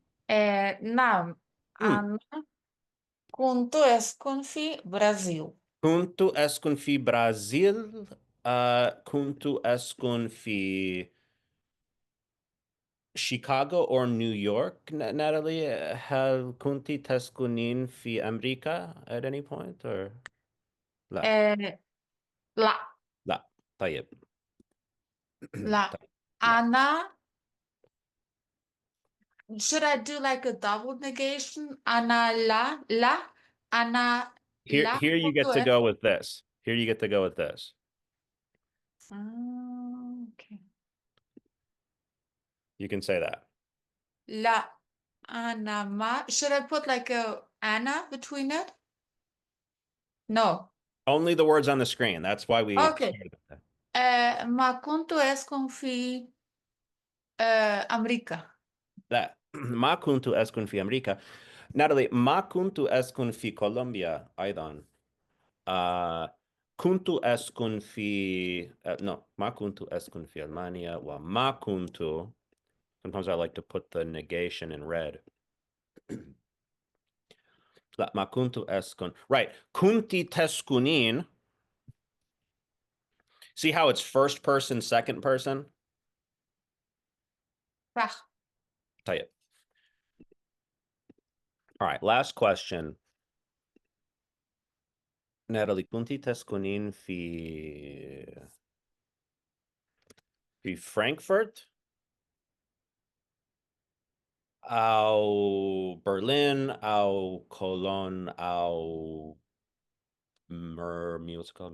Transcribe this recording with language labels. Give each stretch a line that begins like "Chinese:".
Arabic: نعم. Hmm. أنا كنت أسكن في برازيل. كنت أسكن في برازيل. كنت أسكن في Chicago or New York, Natalie? هل كنت تسكنين في أمريكا
English: at any point or
Arabic: لا؟ آه لا. لا. طيب. لا. طيب. لا. أنا
English: should I do like a double negation?
Arabic: أنا لا. أنا لا
English: Here you
Arabic: كنت
English: get to go with this. Here you get to go with this. Okay. You can say that.
Arabic: لا أنا ما
English: should I put like a Anna between it? No. Only the words on the screen. That's why we Okay. started with that.
Arabic: ما كنت أسكن في أمريكا.
English: That.
Arabic: ما كنت أسكن في أمريكا. Natalie, ما كنت أسكن في كولومبيا أيضا. كنت أسكن في
English: no
Arabic: ما كنت أسكن في ألمانيا وما كنت.
English: Sometimes I like to put the negation in red.
Arabic: لا ما كنت أسكن.
English: Right.
Arabic: كنت تسكنين.
English: See how it's first person, second person?
Arabic: صح. طيب.
English: All right, last question.
Arabic: Natalie, كنت تسكنين في فرانكفورت أو برلين أو كولون أو
English: what's it called?